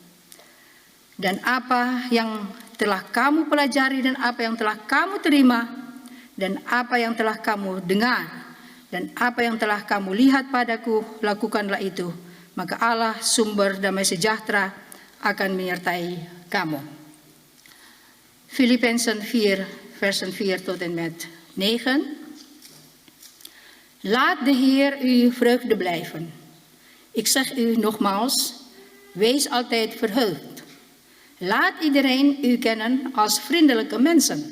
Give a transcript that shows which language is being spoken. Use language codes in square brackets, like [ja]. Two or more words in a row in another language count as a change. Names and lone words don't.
[id] Dan apa yang telah kamu pelajari dan apa yang telah kamu terima dan apa yang telah kamu dengar dan apa yang telah kamu lihat padaku, lakukanlah itu. Maka Allah sumber damai sejahtera akan menyertai kamu. [nl] Filippenzen 4, versen 4 tot en met 9. Laat de Heer uw vreugde blijven. Ik zeg u nogmaals, wees altijd verheugd. Laat iedereen u kennen als vriendelijke mensen.